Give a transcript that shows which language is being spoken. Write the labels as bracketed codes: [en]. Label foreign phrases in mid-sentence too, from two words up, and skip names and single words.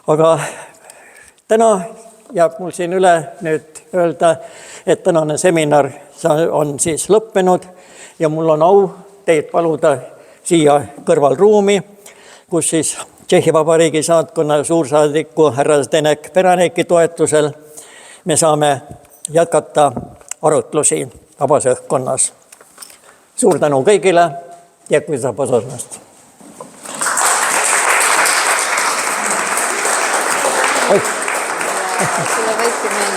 [et] Aga täna jääb mul siin üle nüüd öelda, et tänane seminar on siis lõppenud ja mul on au teid paluda siia kõrvalruumi, kus siis Tšehhi Vabariigi saatkonna suursaadiku härra Zdeněk Beraneki toetusel me saame jätkata arutlusi vabas õhkkonnas. Suur tänu kõigile, [cs] děkuji za pozornost. [et] Sulle võikki meelde.